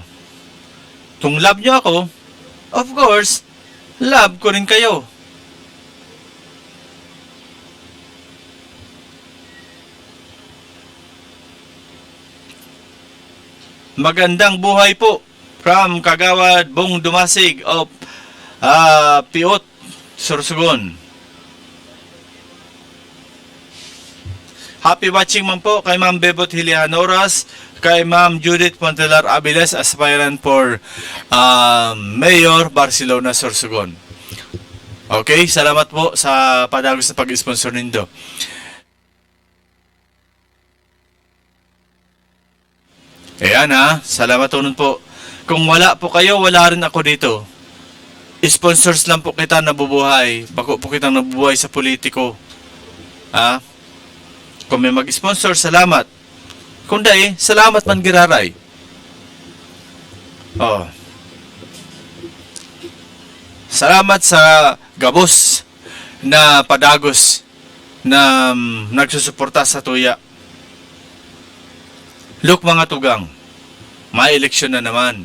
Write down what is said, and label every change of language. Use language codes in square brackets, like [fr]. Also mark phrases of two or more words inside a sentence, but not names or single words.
[tl] Kung love nyo ako, [en] of course, [tl] love ko rin kayo. Magandang buhay po from Kagawad Bong Dumasig of Piot, Sorsogon. [en] Happy watching [bik] man po kay Ma'am Bebot Hilianoras, kay Ma'am Judith Pontelar Abiles, [en] aspirant for [bik] Mayor Barcelona, Sorsogon. Okay, salamat po sa padagos na pag-sponsor nindo. [tl] Ayan ha, [bik] salamat unon po. [tl] Kung wala po kayo, wala rin ako dito. [bik] Sponsors lang po kita nabubuhay. Bako po kitang nabubuhay sa politiko. Ha? [tl] Kung may mag-sponsor, salamat. [bik] Kung di, salamat man giraray. Oh. Salamat sa gabos na padagos na nagsusuporta sa tuya. Look mga tugang, may eleksyon na naman.